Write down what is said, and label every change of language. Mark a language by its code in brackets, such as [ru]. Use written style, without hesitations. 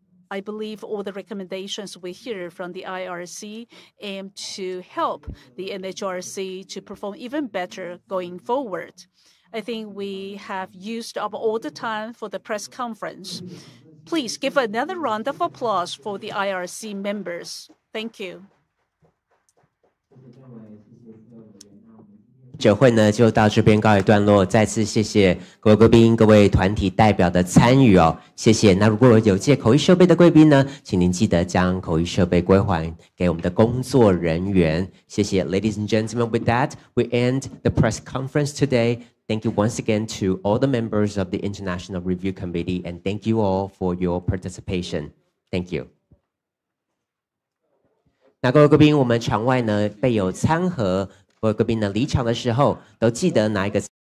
[en] I believe all the recommendations we hear from the IRC aim to help the NHRC to perform even better going forward. I think we have used up all the time for the press conference. Please give another round of applause for the IRC members. Thank you. [zh] 记者会呢就到这边告一段落，再次谢谢各位贵宾、各位团体代表的参与哦，谢谢。那如果有借口译设备的贵宾呢，请您记得将口译设备归还给我们的工作人员，谢谢。 [en] Ladies and gentlemen, with that, we end the press conference today. Thank you once again to all the members of the International Review Committee, and thank you all for your participation. Thank you. [zh] 那各位贵宾，我们场外呢备有餐盒。各位贵宾呢离场的时候，都记得拿一个